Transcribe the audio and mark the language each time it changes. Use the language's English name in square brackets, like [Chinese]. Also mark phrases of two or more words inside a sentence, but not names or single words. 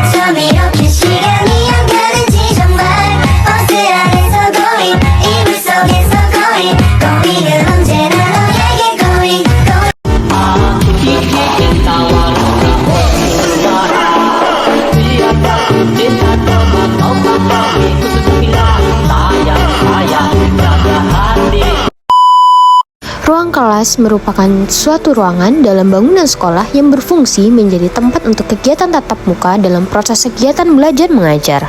[Korean] 어쩜 이렇게 시간이 안 가는지 정말 버스 안에서 고민 이불 속에서 고민 고민은 언제나 너에게 고민 [Indonesian] Ruang kelas merupakan suatu ruangan dalam bangunan sekolah yang berfungsi menjadi tempat untuk kegiatan tatap muka dalam proses kegiatan belajar mengajar.